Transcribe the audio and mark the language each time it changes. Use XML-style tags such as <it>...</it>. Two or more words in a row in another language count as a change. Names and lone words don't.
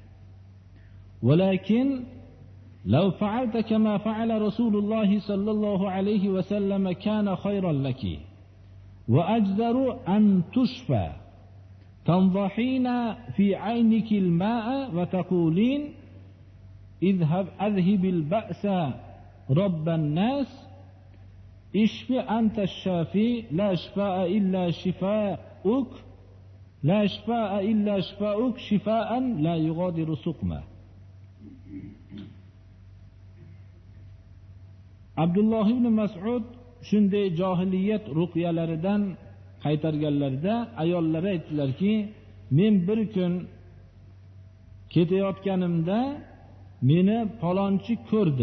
<ar>ولكن لو فعلت كما فعل رسول الله صلى الله عليه وسلم كان خيرا لك وأجدر أن تشفى، تنضحين في عينك الماء وتقولين أذهب البأس رب الناس، اشف أنت الشافي، لا شفاء إلا شفاؤك، لا شفاء إلا شفاؤك، شفاء لا يغادر سقما.</ar> <uz>Abdulloh ibn Mas'ud shunday johiliyat ruqyalaridan qaytarganlarida ayollari aytdilarki, men bir kun ketayotganimda meni palonchi ko'rdi.</uz>